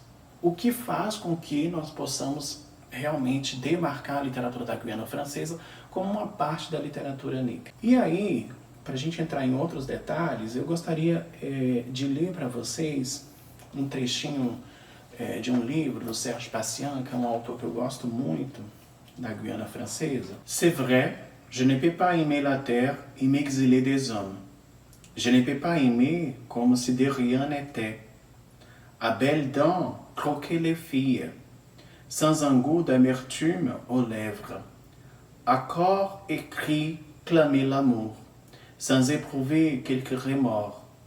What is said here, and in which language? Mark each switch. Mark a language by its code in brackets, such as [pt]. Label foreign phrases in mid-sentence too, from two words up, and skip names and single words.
[pt] O que faz com que nós possamos realmente demarcar a literatura da Guiana Francesa como uma parte da literatura negra. E aí, para a gente entrar em outros detalhes, eu gostaria de ler para vocês um trechinho de um livro do Serge Patient, que é um autor que eu gosto muito, da Guiana Francesa. [fr] C'est vrai, je ne peux pas aimer la terre et m'exiler des hommes. Je ne peux pas aimer comme si de rien n'était. À belles dents, croquer les filles, sans un goût d'amertume aux lèvres. À corps et cri, clamer l'amour, sans éprouver quelque remords.